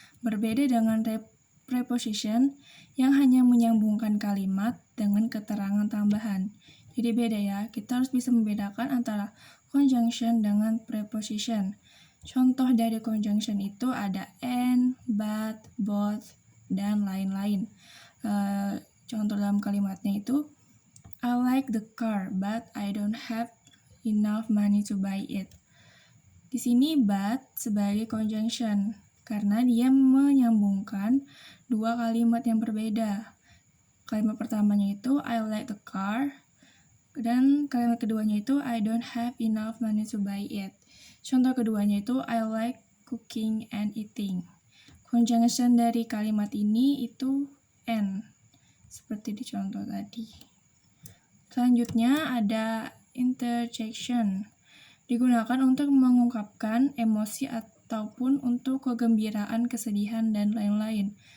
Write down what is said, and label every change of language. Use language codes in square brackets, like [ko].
[id] Berbeda dengan preposition yang hanya menyambungkan kalimat dengan keterangan tambahan. Jadi beda ya, kita harus bisa membedakan antara conjunction dengan preposition. Contoh dari conjunction itu ada and, but, both, dan lain-lain. Contoh dalam kalimatnya itu, [en] I like the car, but I don't have enough money to buy it. [id] Di sini but sebagai conjunction, karena dia menyambungkan dua kalimat yang berbeda. Kalimat pertamanya itu, [en] I like the car, [id] dan kalimat keduanya itu, [en] I don't have enough money to buy it. [id] Contoh keduanya itu, [en] I like cooking and eating. [id] Conjunction dari kalimat ini itu and, seperti di contoh tadi. Selanjutnya ada interjection. Digunakan untuk mengungkapkan emosi ataupun untuk kegembiraan, kesedihan, dan lain-lain.